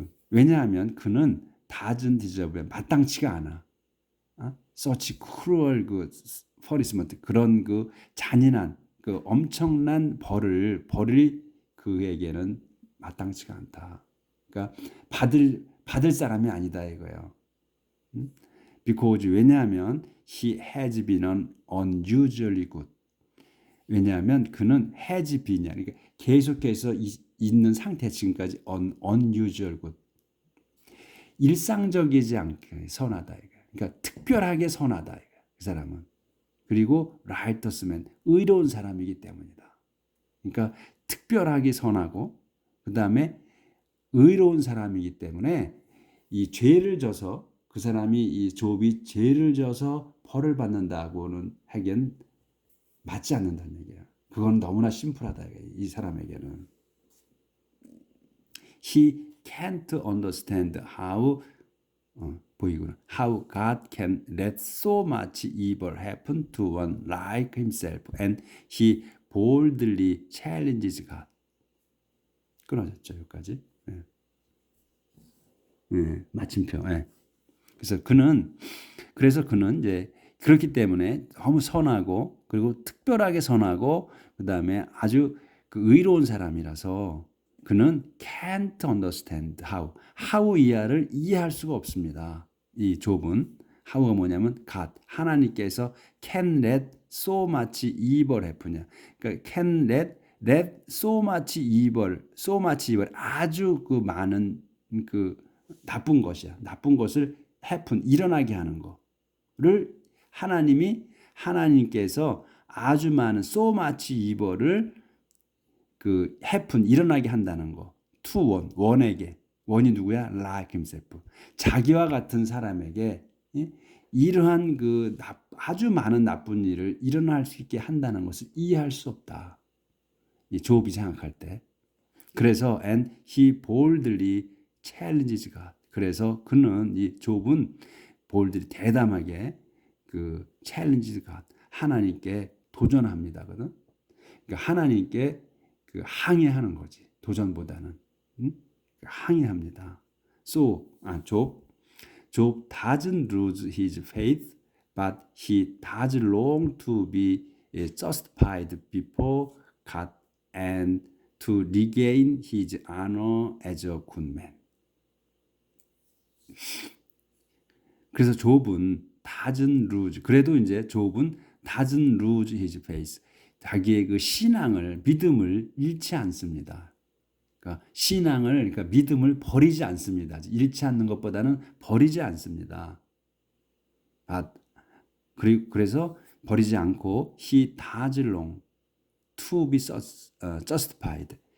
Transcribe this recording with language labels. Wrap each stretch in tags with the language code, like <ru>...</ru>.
<ko>왜냐하면 그는</ko> <en>doesn't deserve</en> <ko>마땅치가 않아.</ko> <en>such cruel punishment</en> <ko>그런 잔인한 엄청난 벌이 그에게는 마땅치가 않다. 그러니까 받을 사람이 아니다 이거예요.</ko> <en>because</en> <ko>왜냐하면</ko> <en>he has been unusually good.</en> <ko>왜냐하면 그는</ko> <en>has been</en> <ko>이야. 그러니까 계속해서 있는 상태 지금까지</ko> <en>unusual good.</en> <ko>일상적이지 않게 선하다 이거. 그러니까 특별하게 선하다 이거. 그 사람은. 그리고</ko> <en>righteous man</en> <ko>의로운 사람이기 때문이다. 그러니까 특별하게 선하고 그다음에 의로운 사람이기 때문에 이 죄를 져서 그 사람이 이 욥이 죄를 져서 벌을 받는다고는 하기엔 맞지 않는다는 얘기야. 그건 너무나 심플하다 이 사람에게는.</ko> <en>He can't understand how God can let so much evil happen to one like himself, and he boldly challenges God.</en> <ko>끊어졌죠 여기까지. 마침표. 그래서 그는 이제 그렇기 때문에 너무 선하고 그리고 특별하게 선하고 그다음에 아주 의로운 사람이라서 그는</ko> <en>can't understand how</en> <ko>이하를 이해할 수가 없습니다. 이 욥은 how가 뭐냐면 God 하나님께서</ko> <en>can let so much evil happen.</en> <ko>그러니까</ko> <en>can let so much evil</en> <ko>아주 많은 나쁜 것이야. 나쁜 것을 happen 일어나게 하는 거를 하나님께서 아주 많은</ko> <en>so much evil</en> <ko>을 happen 일어나게 한다는 거. to 원에게. 원이 누구야?</ko> <en>like himself.</en> <ko>자기와 같은 사람에게 이러한 아주 많은 나쁜 일을 일어날 수 있게 한다는 것을 이해할 수 없다. 이 욥이 생각할 때. 그래서</ko> <en>and he boldly challenges God.</en> <ko>그래서 이 욥은 boldly 대담하게</ko> <en>challenges God.</en> <ko>하나님께 도전합니다거든. 그러니까 하나님께 항의하는 거지. 도전보다는 항의합니다.</ko> <en>Job doesn't lose his faith, but he does long to be justified before God and to regain his honor as a good man.</en> <ko>그래서 욥은 doesn't lose. 그래도 이제 욥은</ko> <en>doesn't lose his faith.</en> <ko>자기의 신앙을 믿음을 잃지 않습니다. 그러니까 신앙을 그러니까 믿음을 버리지 않습니다. 잃지 않는 것보다는 버리지 않습니다. 그래서 버리지 않고</ko> <en>he does long to be justified.</en>